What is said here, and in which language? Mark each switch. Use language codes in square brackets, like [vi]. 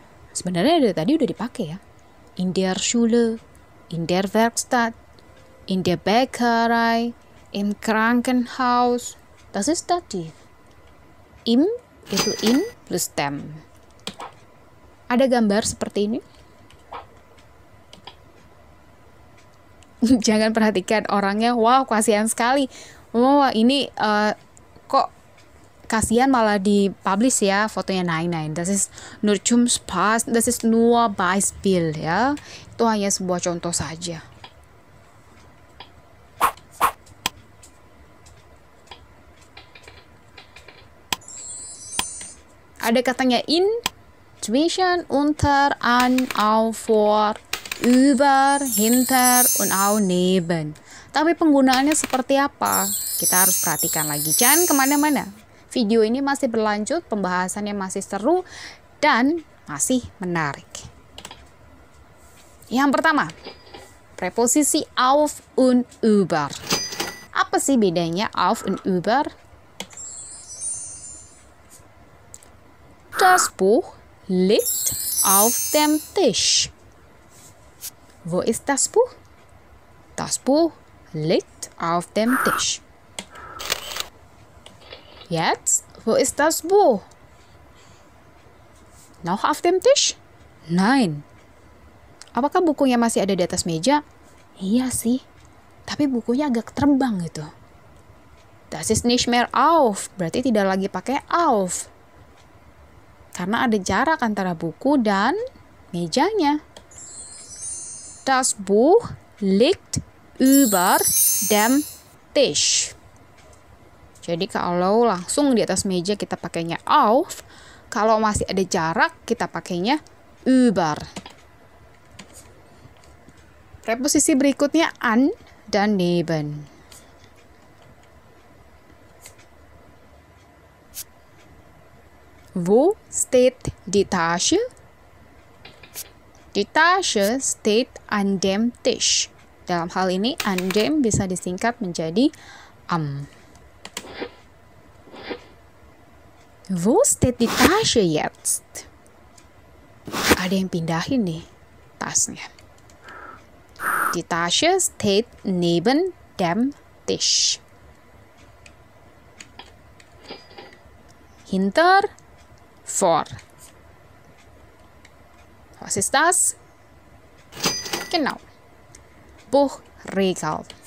[id] Sebenarnya dari tadi udah dipakai ya. [de] In der Schule, in der Werkstatt, in der Bäckerei, im Krankenhaus. Das ist Dativ. Im itu in plus tem. [id] Ada gambar seperti ini. Jangan perhatikan orangnya, wow kasihan sekali. Wah ini kok kasihan malah dipublish ya fotonya Nine. [de] Das ist nur zum Spaß, das ist nur Beispiel ya. [id] Itu hanya sebuah contoh saja. Ada katanya in, zwischen, unter, an, auf, vor, über, hinter, und auch neben. Tapi penggunaannya seperti apa? Kita harus perhatikan lagi. Jangan kemana-mana. Video ini masih berlanjut, pembahasannya masih seru, dan masih menarik. Yang pertama, preposisi auf und über. Apa sih bedanya auf und über? [de] Das Buch liegt auf dem Tisch. Wo ist das Buch? Das Buch liegt auf dem Tisch. Jetzt, wo ist das Buch? Noch auf dem Tisch? Nein. [id] Apakah bukunya masih ada di atas meja? Iya sih, tapi bukunya agak terbang gitu. [de] Das ist nicht mehr auf, [id] berarti tidak lagi pakai [de] auf. [id] Karena ada jarak antara buku dan mejanya. [de] Das Buch liegt über dem Tisch. [id] Jadi kalau langsung di atas meja kita pakainya auf, kalau masih ada jarak kita pakainya über. Preposisi berikutnya an dan neben. [de] Wo steht die Tasche? Die Tasche steht an dem Tisch. [id] Dalam hal ini, an dem bisa disingkat menjadi am. [de] Wo steht die Tasche jetzt? [id] Ada yang pindahin nih tasnya. [de] Die Tasche steht neben dem Tisch. Hinter, vor. Was ist das? Genau. Buchregal.